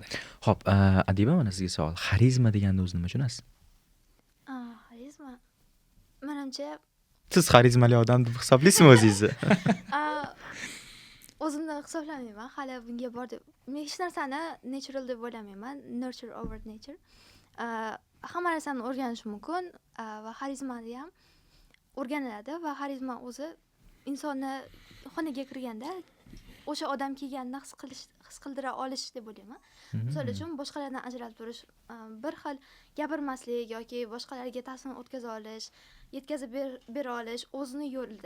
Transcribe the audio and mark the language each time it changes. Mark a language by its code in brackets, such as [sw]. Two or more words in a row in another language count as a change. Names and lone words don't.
[uz] Xo'p, Adiba, mana sizga savol. Xarizma deganni o'zi nima tushunasiz? Xarizma. Menimcha Siz xarizmali odam deb hisoblaysizmi o'zingizni? o'zimni hisoblamayman. Hali bunga bor deb. Men hech narsani natural deb o'ylamayman. [en] Nurture over nature. [uz] Hamma narsani o'rganish mumkin va xarizmani ham o'rganiladi va xarizma o'zi insonni xonaga kirganda o'sha odam kelganini his qildira olish deb o'ylayman. Misol uchun boshqalardan ajralib turish, bir xil gapirmaslik yoki boshqalarga ta'sir o'tkaza olish, yetkazib bera olish o'zini yo'lida.